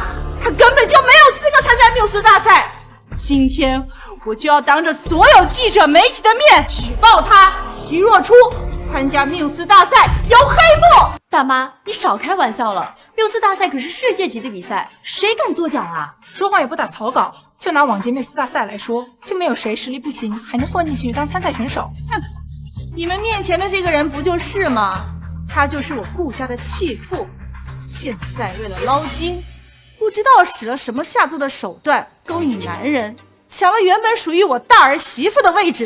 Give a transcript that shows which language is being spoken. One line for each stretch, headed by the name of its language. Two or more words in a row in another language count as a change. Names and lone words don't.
Chinese: 他根本就沒有資格參加繆斯大賽。今天我就要當着所有記者媒體的面舉報他齊若初參加繆斯大賽有黑幕。大媽，你少開玩笑了，繆斯大賽可是世界級的比賽，誰敢作假啊？說話也不打草稿， 就拿往届缪斯大赛来说，就没有谁实力不行还能混进去当参赛选手。哼，你们面前的这个人不就是吗？他就是我顾家的弃妇，现在为了捞金，不知道使了什么下作的手段勾引男人，抢了原本属于我大儿媳妇的位置。